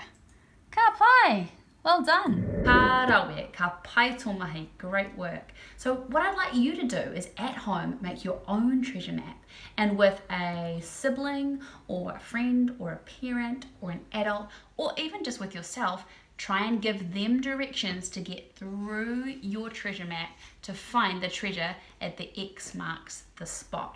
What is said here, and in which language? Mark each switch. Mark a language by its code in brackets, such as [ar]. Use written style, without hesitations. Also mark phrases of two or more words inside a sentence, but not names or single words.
[mi] Ka pai. Well done. Ka rawe, ka pai tō mahi. [en] Great work. So what I'd like you to do is at home make your own treasure map, and with a sibling or a friend or a parent or an adult, or even just with yourself, try and give them directions to get through your treasure map to find the treasure at the X marks the spot.